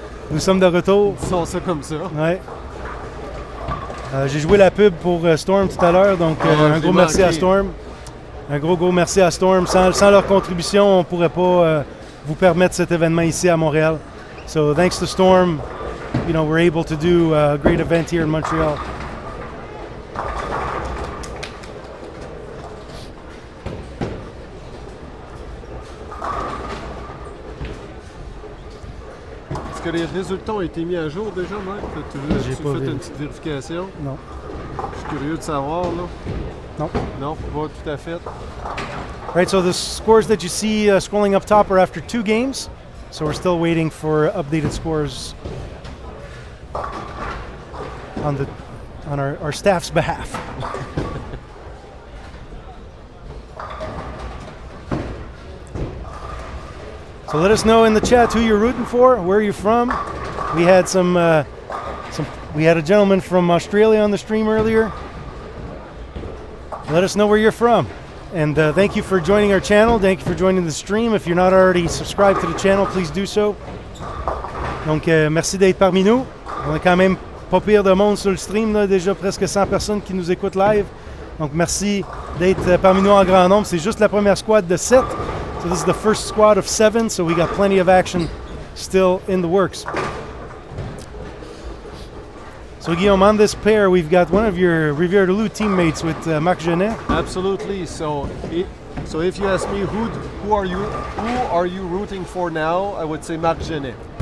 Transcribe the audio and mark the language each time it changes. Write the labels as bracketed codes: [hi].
[fr] Nous sommes de retour. Disons ça comme ça. Ouais. J'ai joué la pub pour Storm tout à l'heure, donc un gros merci à Storm. Un gros merci à Storm. Sans leur contribution, on ne pourrait pas vous permettre cet événement ici à Montréal. [en] So thanks to Storm, you know, we're able to do a great event here in Montreal. [fr] Est-ce que les résultats ont été mis à jour déjà, Mike? Tu fait une petite vérification? Non. Je suis curieux de savoir, là. Non. Non, pas tout à fait. [en] Right, so the scores that you see scrolling up top are after 2 games. So we're still waiting for updated scores on our staff's behalf. So let us know in the chat who you're rooting for, where you're from. We had we had a gentleman from Australia on the stream earlier. Let us know where you're from. And thank you for joining our channel. Thank you for joining the stream. If you're not already subscribed to the channel, please do so. [fr] Donc, merci d'être parmi nous. On a quand même pas pire de monde sur le stream, là, déjà presque 100 personnes qui nous écoutent live. Donc, merci d'être parmi nous en grand nombre. C'est juste la première squad de 7. [en] So this is the first squad of 7, so we got plenty of action still in the works. So Guillaume, on this pair, we've got one of your Rivière de Loup teammates with Marc Genet. Absolutely. So if you ask me who are you rooting for now, I would say Marc Genet.